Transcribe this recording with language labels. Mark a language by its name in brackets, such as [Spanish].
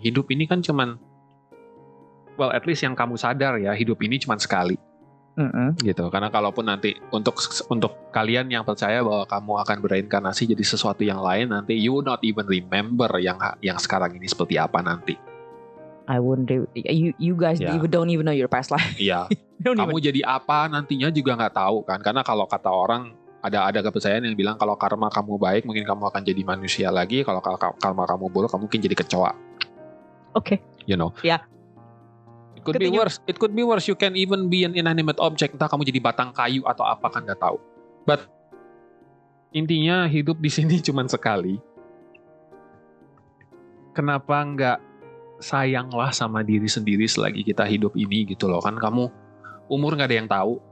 [Indonesian] Hidup ini kan cuman, [English] well at least [Indonesian] yang kamu sadar ya, hidup ini cuman sekali. Gitu. Karena kalaupun nanti untuk kalian yang percaya bahwa kamu akan bereinkarnasi jadi sesuatu yang lain, nanti [English] you not even remember [Indonesian] yang sekarang ini seperti apa nanti. [English] I wouldn't. You guys don't even know your past life. [Indonesian] Iya. Kamu jadi apa nantinya juga nggak tahu kan? Karena kalau kata orang, ada kepercayaan yang bilang kalau karma kamu baik mungkin kamu akan jadi manusia lagi, kalau karma kamu buruk kamu mungkin jadi kecoa. Oke. [English] You know. [Indonesian] Ya. [English] It could be worse. It could be worse. You can even be an inanimate object. [Indonesian] Entah kamu jadi batang kayu atau apa kan nggak tahu. But intinya hidup di sini cuma sekali. Kenapa nggak sayanglah sama diri sendiri selagi kita hidup ini gitu loh, kan kamu umur nggak ada yang tahu.